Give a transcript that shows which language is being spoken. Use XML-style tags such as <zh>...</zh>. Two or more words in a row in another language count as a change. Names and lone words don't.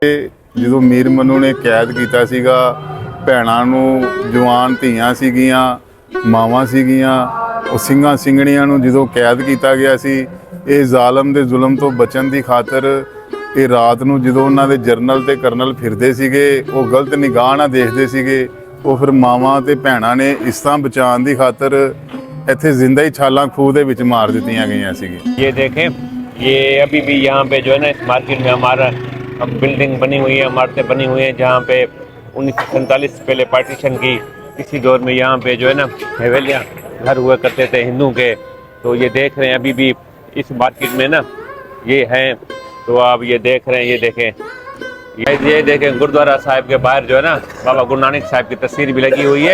<pa>ਜਦੋਂ ਮੀਰ ਮਨੂ ਨੇ ਕੈਦ ਕੀਤਾ ਸੀਗਾ, ਭੈਣਾਂ ਨੂੰ, ਜਵਾਨ ਧੀਆਂ ਸੀਗੀਆਂ, ਮਾਵਾਂ ਸੀਗੀਆਂ, ਉਹ ਸਿੰਘਾਂ ਸਿੰਘਣੀਆਂ ਨੂੰ ਜਦੋਂ ਕੈਦ ਕੀਤਾ ਗਿਆ ਸੀ, ਇਹ ਜ਼ਾਲਮ ਦੇ ਜ਼ੁਲਮ ਤੋਂ ਬਚਣ ਦੀ ਖਾਤਰ ਇਹ ਰਾਤ ਨੂੰ ਜਦੋਂ ਉਹਨਾਂ ਦੇ ਜਰਨਲ ਤੇ ਕਰਨਲ ਫਿਰਦੇ ਸੀਗੇ, ਉਹ ਗਲਤ ਨਿਗਾਹ ਨਾਲ ਦੇਖਦੇ ਸੀਗੇ, ਉਹ ਫਿਰ ਮਾਵਾਂ ਤੇ ਭੈਣਾਂ ਨੇ ਇਸ ਤਰ੍ਹਾਂ ਬਚਾਉਣ ਦੀ ਖਾਤਰ ਇੱਥੇ ਜ਼ਿੰਦਾ ਹੀ ਛਾਲਾਂ ਖੂਹ ਦੇ ਵਿਚ ਮਾਰ ਦਿੱਤੀਆਂ ਗਈਆਂ ਸੀਗੀ।</pa> <hi>ये देखें, ये अभी भी यहाँ पे जो है ना इस मार्केट में हमारा बिल्डिंग बनी हुई है, इमारतें बनी हुई हैं, जहाँ पे 1947 से पहले पार्टीशन की इसी दौर में यहाँ पे जो है ना हवेलियाँ घर हुआ करते थे हिंदू के। तो ये देख रहे हैं अभी भी इस मार्केट में ना ये हैं, तो आप ये देख रहे हैं, ये देखें, ये देखें गुरुद्वारा साहिब के बाहर जो है ना बाबा गुरु नानक साहिब की तस्वीर भी लगी हुई है।</hi>